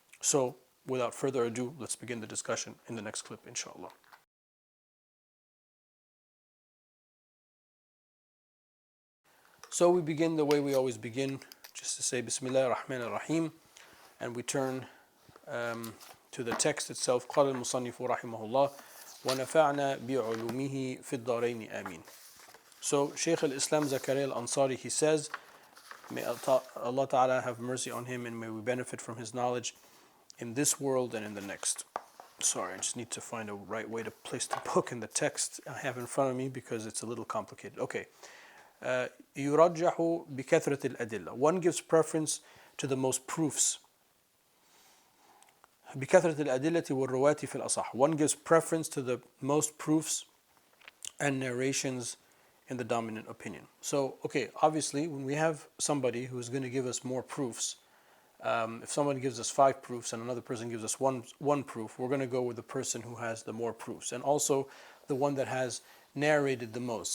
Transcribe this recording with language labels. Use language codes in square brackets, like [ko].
[en] So without further ado, let's begin the discussion in the next clip, inshallah. So we begin the way we always begin, just to say Bismillah ar-Rahman ar-Rahim, and we turn to the text itself. [ar] قال المصنف رحمه الله ونفعنا بعلومه في الدارين آمين. [en] So Shaykh al-Islam Zakaria al-Ansari, he says, may Allah Ta'ala have mercy on him and may we benefit from his knowledge in this world and in the next. Sorry, I just need to find a right way to place the book in the text I have in front of me because it's a little complicated. [ar] Okay. يرجح بكثرة الأدلة. [en] One gives preference to the most proofs. [ar] بكثرة الأدلة والرواة في الأصح. [en] One gives preference to the most proofs and narrations in the dominant opinion. So, okay, obviously, when we have somebody who's going to give us more proofs, if someone gives us 5 proofs and another person gives us one proof, we're going to go with the person who has the more proofs, and also the one that has narrated the most.